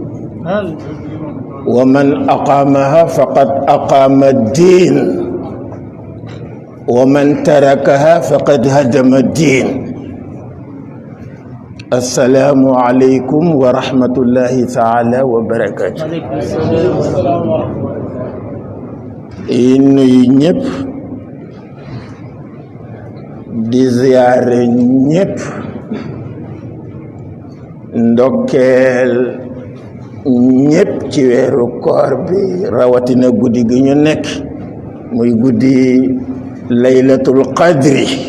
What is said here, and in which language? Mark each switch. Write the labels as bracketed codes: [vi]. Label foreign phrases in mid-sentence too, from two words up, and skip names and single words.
[ar] ومن أقامها فقد أقام الدين ومن تركها فقد هدم الدين. السلام عليكم ورحمة الله تعالى وبركاته. [wo] إني ñëpp di ziyaare ñëpp ndokkeel ñëpp ci weeru koor bi rawatina guddi gi ñu nekk muy guddi [ar] ليلة القدر